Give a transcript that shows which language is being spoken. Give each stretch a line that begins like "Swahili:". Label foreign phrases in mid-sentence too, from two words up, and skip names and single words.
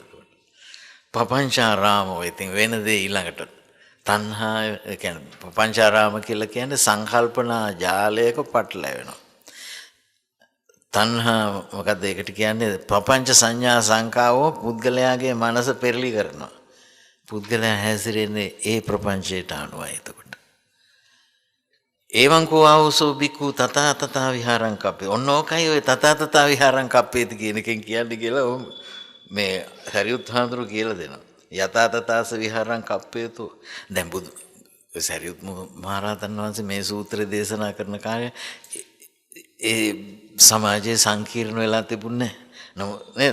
Sinhala: පපංචාරාමෝ ඉතින් වෙන දේ ඊළඟට තණ්හා ඒ කියන්නේ පපංචාරාම කියලා කියන්නේ සංකල්පනා ජාලයක පටලැවෙනවා. තණ්හා මොකද ඒකට කියන්නේ
Pali: පපංච සංඥා සංකාවෝ
Sinhala: පුද්ගලයාගේ මනස පෙරලි කරනවා. පුද්ගලයා හැසිරෙන්නේ ඒ ප්‍රපංචයට අනුවයි එතකොට.
Pali: එවං කෝ ආවසෝ බිකු තථා තථා විහාරං කප්පේ.
Sinhala: ඔන්න ඕකයි ඔය
Pali: තථා තථා විහාරං කප්පේති
Sinhala: කියන එකෙන් කියන්නේ කියලා මේ සරියුත් හාමුදුරු කියලා දෙනවා.
Pali: යථා තථාස විහාරං කප්පේතු.
Sinhala: දැන් බුදු සරියුත් මහරහතන් වහන්සේ මේ සූත්‍රය දේශනා කරන කාලේ ඒ සමාජයේ සංකීර්ණ වෙලා තිබුණේ නේද?